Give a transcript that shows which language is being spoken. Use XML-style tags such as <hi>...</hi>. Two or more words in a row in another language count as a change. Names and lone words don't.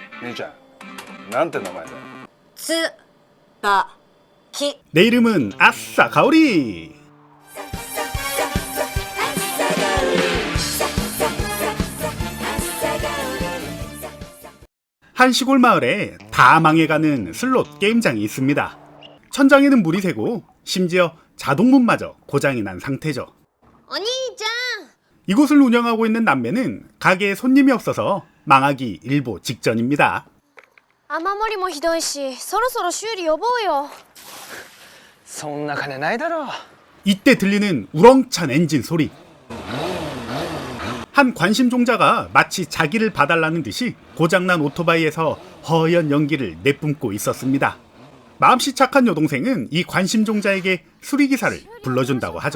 <ja>兄ちゃん、なんて名前だ？つばき。</ja> <ko>내 이름은 아싸 가오리. 한 시골 마을에 다 망해가는 슬롯 게임장이 있습니다. 천장에는 물이 새고 심지어 자동문마저 고장이 난 상태죠.</ko> <ja>お兄ちゃん。</ja> <ko>이곳을 운영하고 있는 남매는 가게에 손님이 없어서 망하기 일보 직전입니다.</ko> <ja>雨漏りもひどいし、そろそろ修理呼ぼうよ。そんな金ないだろう。</ja> <ko>이때 들리는 우렁찬 엔진 소리. 한 관심종자가 마치 자기를 봐달라는 듯이 고장난 오토바이에서 허연 연기를 내뿜고 있었습니다. 마음씨 착한 여동생은 이 관심종자에게 수리기사를 불러준다고 하죠.</ko>